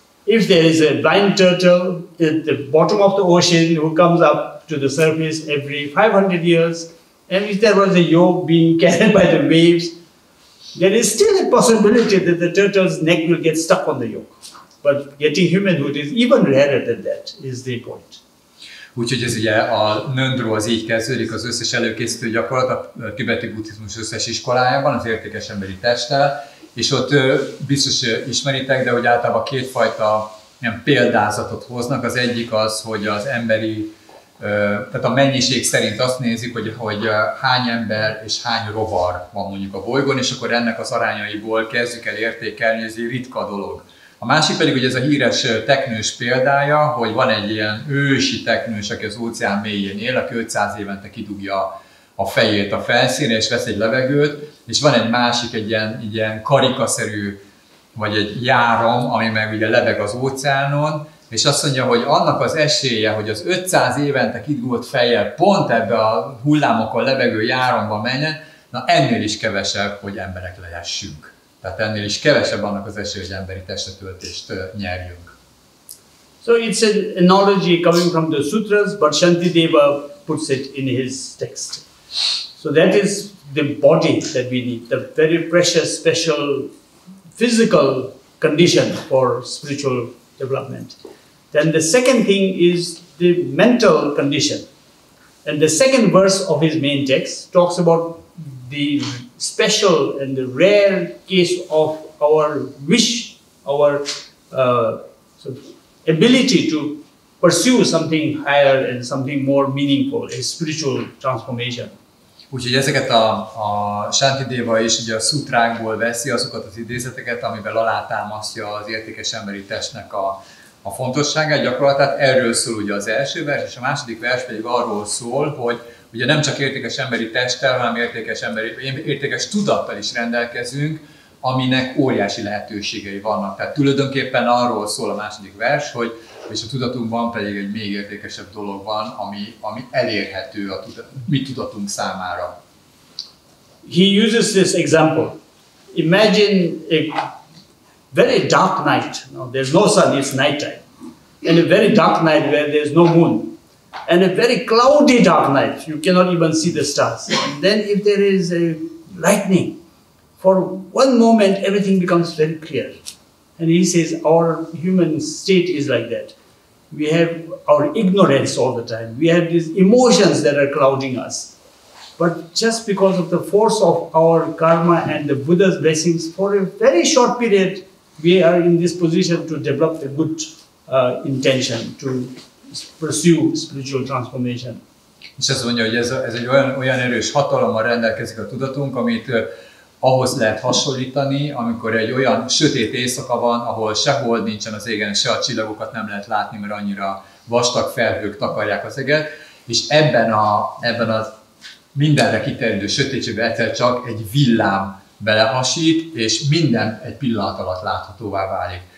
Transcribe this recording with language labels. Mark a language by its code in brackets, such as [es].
[en] If there is a blind turtle at the bottom of the ocean who comes up to the surface every 500 years, and if there was a yolk being carried by the waves, there is still a possibility that the turtle's neck will get stuck on the yolk. But getting humanhood is even rarer than that, is the point. [hu] Úgyhogy ez ugye a Nyandro az így kezdődik, az összes előkészítő gyakorlat a tibeti buddhizmus összes iskolájában, az értékes emberi testtel, és ott biztos ismeritek, de hogy általában kétfajta ilyen példázatot hoznak. Az egyik az, hogy az emberi, tehát a mennyiség szerint azt nézik, hogy hány ember és hány rovar van mondjuk a bolygón, és akkor ennek az arányaiból kezdjük el értékelni, hogy ez egy ritka dolog. A másik pedig, hogy ez a híres teknős példája, hogy van egy ilyen ősi teknős, aki az óceán mélyén él, aki 500 évente kidugja a fejét a felszínre, és vesz egy levegőt, és van egy másik, egy ilyen karikaszerű, vagy egy járom, ami meg ugye lebeg az óceánon, és azt mondja, hogy annak az esélye, hogy az 500 évente kidugott fejjel pont ebbe a hullámokon lebegő járomba menjen, na ennél is kevesebb, hogy emberek lehessünk. Tehát ennél is kevesebb annak az esélye, hogy emberi testetöltést nyerjünk. [en] So it's an analogy coming from the sutras, but Santidéva puts it in his text. So that is the body that we need, the very precious, special physical condition for spiritual development. Then the second thing is the mental condition. And the second verse of his main text talks about the special and the rare case of our wish, our sort of ability to pursue something higher and something more meaningful, a spiritual transformation. [hu] Úgyhogy ezeket a Santidéva is ugye a szutrákból veszi azokat az idézeteket, amivel alátámasztja az értékes emberi testnek a fontosságát, gyakorlatát. Erről szól ugye az első vers, és a második vers pedig arról szól, hogy ugye nem csak értékes emberi testtel, hanem értékes tudattal is rendelkezünk, aminek óriási lehetőségei vannak. Tehát tulajdonképpen arról szól a második vers, hogy és a tudatunkban pedig egy még értékesebb dolog van, ami elérhető a mi tudatunk számára. [en] He uses this example. Imagine a very dark night. Now, there's no sun, it's nighttime. And a very dark night where there's no moon. And a very cloudy dark night. You cannot even see the stars. And then if there is a lightning, for one moment everything becomes very clear. And he says our human state is like that. We have our ignorance all the time. We have these emotions that are clouding us. But just because of the force of our karma and the Buddha's blessings, for a very short period, we are in this position to develop a good intention to pursue spiritual transformation. [hu] És azt mondja, hogy ez egy olyan erős hatalommal rendelkezik a tudatunk, amit ahhoz lehet hasonlítani, amikor egy olyan sötét éjszaka van, ahol se hold nincsen az égen, se a csillagokat nem lehet látni, mert annyira vastag felhők takarják az eget, és ebben a mindenre kiterjedő sötétségben egyszer csak egy villám belehasít, és minden egy pillanat alatt láthatóvá válik.